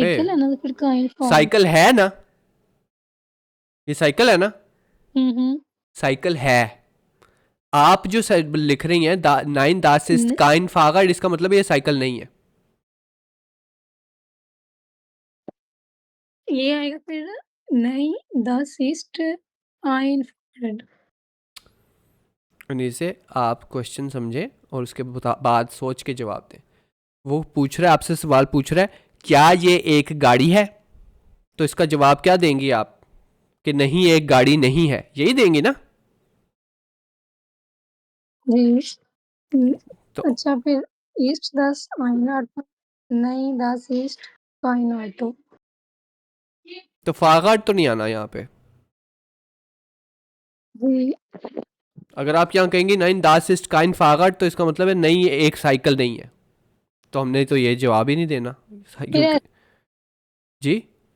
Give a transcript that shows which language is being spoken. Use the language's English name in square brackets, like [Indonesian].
[Hindi] Cycle है ना, तो फिर kein फॉरवर्ड। साइकिल है ना, ये साइकिल है ना, हम्म। साइकिल है। आप जो लिख रही हैं नाइन दास इज न- काइन फागाड, इसका मतलब ये साइकिल नहीं है। ये आएगा फिर। नहीं, [German] das ist ein Fahrrad। [Hindi] यानी से आप क्वेश्चन समझे और उसके बाद सोच के जवाब दें। वो पूछ रहा है आपसे, सवाल पूछ रहा है, क्या ये एक गाड़ी है, तो इसका जवाब क्या देंगी आप, कि नहीं एक गाड़ी नहीं है, यही देंगी ना। जी। न- तो अच्छा फिर, [German] ist das ein Auto? [Hindi] नहीं, [German] das ist kein Auto। [Hindi] तो फागाड तो नहीं आना यहाँ पे। जी। अगर आप यहाँ कहेंगे नाइन दास इस्ट काइन फागाड, तो इसका मतलब है नहीं ये एक साइकिल नहीं है, तो हमने तो ये जवाब ही नहीं देना, क्योंकि फिर जी।